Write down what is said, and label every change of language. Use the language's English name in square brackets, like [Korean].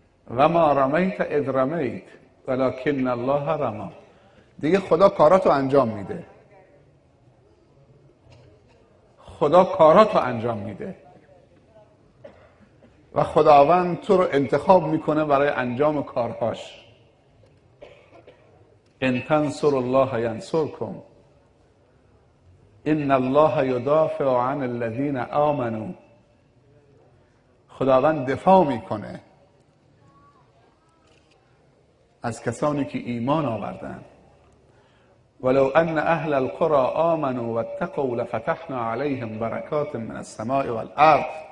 [Arabic] و ما رمیت اذ رمیت ولکن الله رمی. [Persian] دیگه خدا کاراتو انجام میده. خدا کاراتو انجام میده و خداوند تو رو انتخاب میکنه برای انجام کارهاش. [Arabic] ان تنصروا الله ینصرکم ان الله یدافع عن الذین آمنوا. [Persian] خداوند دفاع میکنه از کسانی که ایمان آوردن. [Arabic] ولو ان اهل القرى آمنوا واتقوا لفتحنا علیهم برکات من السماء والارض.